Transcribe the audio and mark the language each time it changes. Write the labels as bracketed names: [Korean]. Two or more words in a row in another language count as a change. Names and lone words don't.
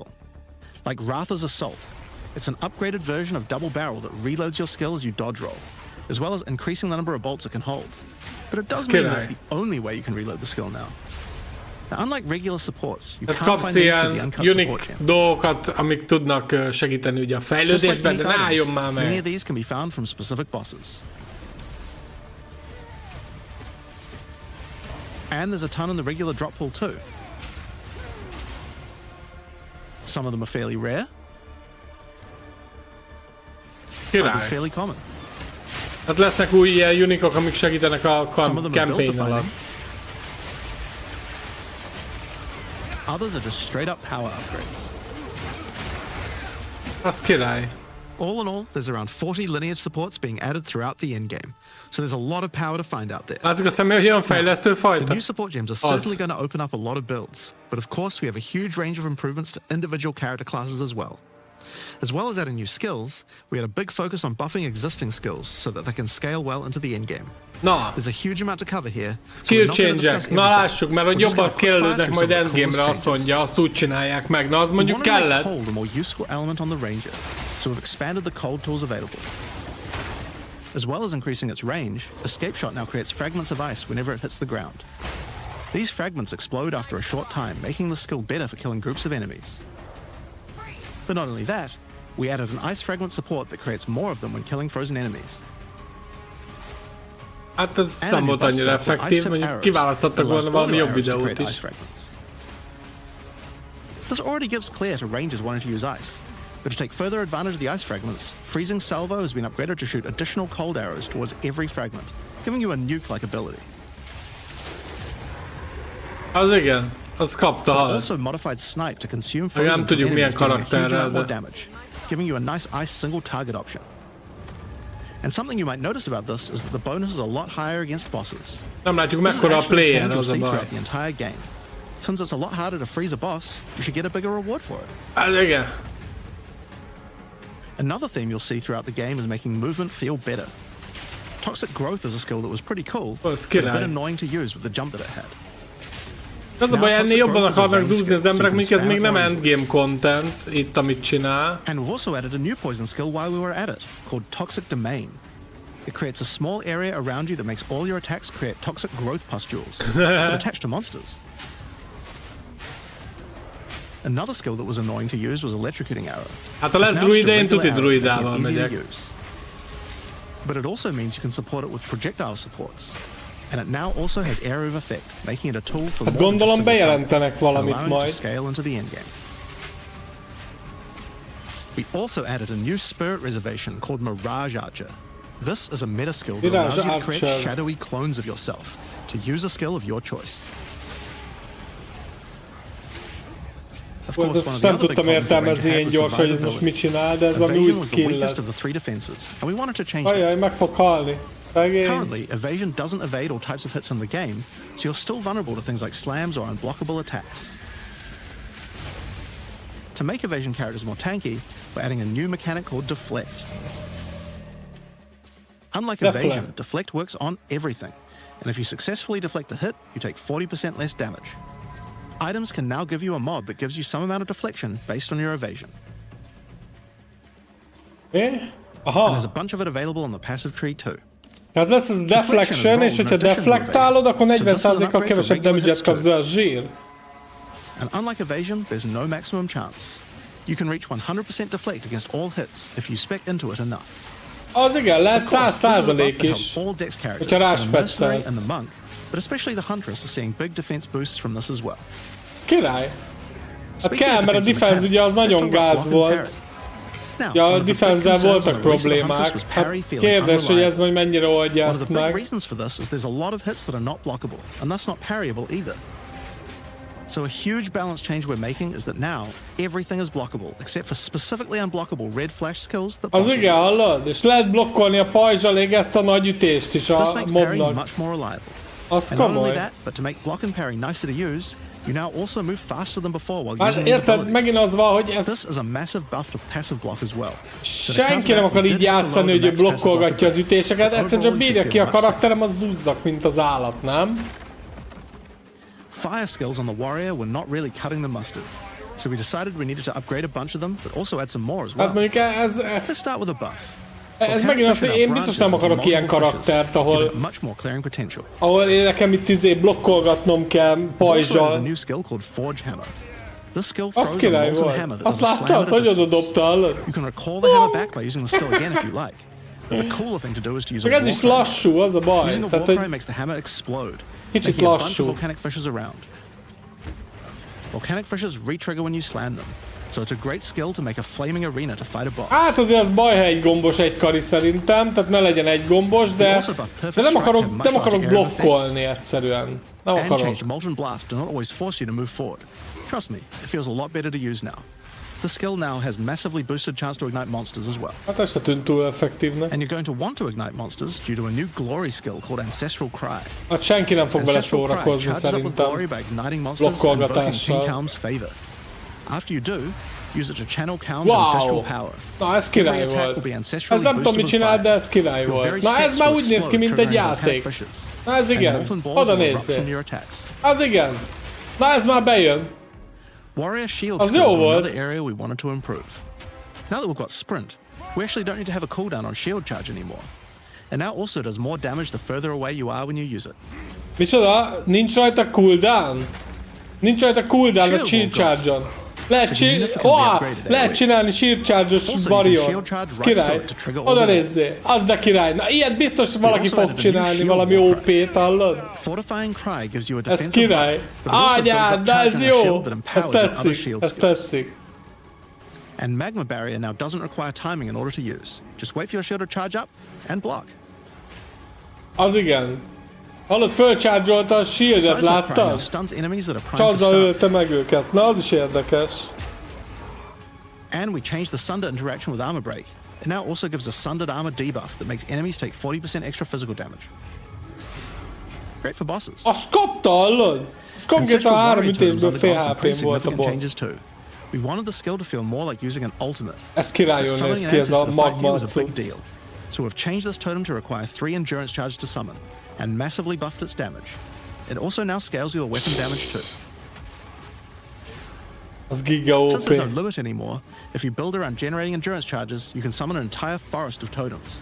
[English] Like Ratha's Assault. It's an upgraded version of Double Barrel that reloads your skill as you dodge roll, as well as increasing the number of bolts it can hold. But it does mean that's the only way you can reload the skill now. Now, unlike regular supports, you can't find these with the uncut support gem. [Hungarian] Dolgokat, amik tudnak segíteni ugye a fejlődésben, de ne álljon már meg. [English] Many of these can be found from specific bosses. And there's a ton in the regular drop pool too. Some of them are fairly rare. Others fairly common. [Hungarian] Hát lesznek új ilyen unikok, amik segítenek a campaign alatt. [English] Others are just straight up power upgrades. [Hungarian] Az király. [English] All in all, there's around 40 lineage supports being added throughout the endgame. So there's a lot of power to find out there. [Hungarian] Látjuk a személy, hogy ilyen fejlesztő fajta. [English] The new support gems are certainly going to open up a lot of builds, but of course we have a huge range of improvements to individual character classes as well. As well as adding new skills, we had a big focus on buffing existing skills so that they can scale well into the endgame. [Hungarian] Na, [English] There's a huge amount to cover here. skill change- [Hungarian] ek. Na lássuk, mert hogy jobban scale-elődnek majd endgame-re, azt mondja, azt úgy csinálják meg. Na az mondjuk kellett. [English] We wanted to make cold a more useful element on the ranger, so we've expanded the cold tools available. As well as increasing its range, Escape Shot now creates fragments of ice whenever it hits the ground. These fragments explode after a short time, making the skill better for killing groups of enemies. But not only that, we added an ice fragment support that creates more of them when killing frozen enemies. [Hungarian] Hát ez nem volt annyira effektív, mondjuk kiválasztottak volna valami jobb videót is. [English] This already gives clear to rangers wanting to use ice. But to take further advantage of the ice fragments, Freezing Salvo has been upgraded to shoot additional cold arrows towards every fragment, giving you a nuke-like ability. [Hungarian] Az igen, az kapta hal. [English] Also modified Snipe to consume frozen [Hungarian] Nem tudjuk milyen karakterrel, [English] more [Hungarian] de... [English] damage, giving you a nice ice single target option. And something you might notice about this is that the bonus is a lot higher against bosses. [Hungarian] Nem látjuk mekkora a player, az a baj. [English] The entire game. Since it's a lot harder to freeze a boss, you should get a bigger reward for it. [Hungarian] Az igen. [English] Another theme you'll see throughout the game is making movement feel better. Toxic Growth is a skill that was pretty cool, but a bit annoying to use with the jump that it had. [Hungarian] Az a baj, ennél jobban akarnak zúzni az emberek, mondjuk ez még nem [English] endgame content, [Hungarian] itt amit csinál. [English] And we've also added a new poison skill while we were at it, called Toxic Domain. It creates a small area around you that makes all your attacks create toxic growth pustules that attach to monsters. Another skill that was annoying to use was Electrocuting Arrow. [Hungarian] Hát ha lesz druide, én tuti druidával megyek. [English] But it also means you can support it with projectile supports. And it now also has area of effect, making it a tool for more [Hungarian] gondolom bejelentenek valamit majd. [English] To scale into the endgame. We also added a new spirit reservation called Mirage Archer. This is a meta skill that allows you to create shadowy clones of yourself to use a skill of your choice. Of course, one of the other big problems the ranger had was survivability. Evasion was the weakest of the 3 defenses, and we wanted to change that. [Hungarian] Meg fog halni. [English] Currently, evasion doesn't evade all types of hits in the game, so you're still vulnerable to things like slams or unblockable attacks. To make evasion characters more tanky, we're adding a new mechanic called deflect. Unlike evasion, deflect works on everything, and if you successfully deflect a hit, you take 40% less damage. Items can now give you a mod that gives you some amount of deflection based on your evasion. And there's a bunch of it available on the passive tree too. [Hungarian] Tehát lesz ez deflection, és hogyha deflektálod, akkor 40%-kal kevesebb damage-et kapsz be, a zsír. [English] And unlike evasion, there's no maximum chance. You can reach 100% deflect against all hits if you spec into it enough. [Hungarian] Az igen, lehet 100% is, hogyha ráspetszelsz. [English] And the monk, but especially the huntress are seeing big defense boosts from this as well. [Hungarian] Király. Hát kell, mert a defense ugye az nagyon gáz volt. Ja, a defense-zel voltak problémák. Hát kérdés, hogy ez majd mennyire oldja ezt meg. [English] One of the big reasons for this is there's a lot of hits that are not blockable, and thus not parryable either. So a huge balance change we're making is that now everything is blockable, except for specifically unblockable red flash skills that [Hungarian] az igen, hallod? És lehet blokkolni a pajzsalig ezt a nagy ütést is a mobnak. [English] Much more reliable. [Hungarian] Az [English] and not only [Hungarian] komoly. [English] that, but to make block and parry nicer to use, you now also move faster than before while using [Hungarian] Hát [English] these [Hungarian] érted, [English] abilities. [Hungarian] megint az van, hogy ez... [English] This is a massive buff to passive block as well. [Hungarian] Senki nem akar így játszani, hogy ő blokkolgatja az ütéseket, egyszerűen csak bírja ki a karakterem, az zúzzak, mint az állat, nem? [English] Fire skills on the warrior were not really cutting the mustard, so we decided we needed to upgrade a bunch of them, but also add some more as well. [Hungarian] Hát mondjuk ez... [English] Let's start with a buff. [Hungarian] Ez megint az, hogy én biztos nem akarok ilyen karaktert, ahol én nekem itt blokkolgatnom kell pajzsal. Az király volt. Azt láttad, hogy oda dobta, hallod? Csak ez is lassú, az a baj. Tehát, hogy kicsit lassú. [English] Volcanic fishes re-trigger when you slam them. So it's a great skill to make a flaming arena to fight a boss. [Hungarian] Hát azért az baj, ha egy gombos egy kari szerintem, tehát ne legyen egy gombos, de nem akarok blokkolni egyszerűen. Nem [English] and [Hungarian] akarok. [English] changed molten blast do not always force you to move forward. Trust me, it feels a lot better to use now. The skill now has massively boosted chance to ignite monsters as well. [Hungarian] Hát ez se tűnt túl effektívnek. [English] And you're going to want to ignite monsters due to a new glory skill called Ancestral Cry. [Hungarian] Hát senki nem fog vele szórakozni szerintem. Blokkolgatással. [English] After you do, use it to channel Calm's ancestral power. [Hungarian] Na ez király volt. Ez nem tudom mit csinál, de ez király volt. Na ez már úgy néz ki, mint egy játék. Na ez igen. Oda nézzél. Az igen. Na ez már bejön. [English] Warrior shield skills are another area we wanted to improve. Now that we've got sprint, we actually don't need to have a cooldown on shield charge anymore. And now also does more damage the further away you are when you use it. [Hungarian] Micsoda? Nincs rajta cooldown? Nincs rajta cooldown a [English] shield charge- [Hungarian] on. Lehet csinálni [English] shield charge- [Hungarian] os warrior. Ez király. Oda nézzél. Az de király. Na ilyet biztos valaki fog csinálni, valami OP-t, hallod? Ez király. Anyád, de ez jó. Ez tetszik. Ez tetszik. [English] And magma barrier now doesn't require timing in order to use. Just wait for your shield to charge up and block. [Hungarian] Az igen. Hallod, fölcharge-olta a shieldet, láttad? Csazzal ölte meg őket. Na, az is érdekes. [English] And we changed the Sunder interaction with armor break. It now also gives a sundered armor debuff that makes enemies take 40% extra physical damage. Great for bosses. [Hungarian] Azt kapta, hallod? Ez konkrétan 3 ütésből fél HP-n volt a boss. [English] We wanted the skill to feel more like using an ultimate. [Hungarian] Ez királyul néz ki, ez a magma cucc. [English] So we've changed this totem to require 3 endurance charges to summon, and massively buffed its damage. It also now scales your weapon damage too. [Hungarian] Az giga OP. [English] Since there's no limit anymore, if you build around generating endurance charges, you can summon an entire forest of totems.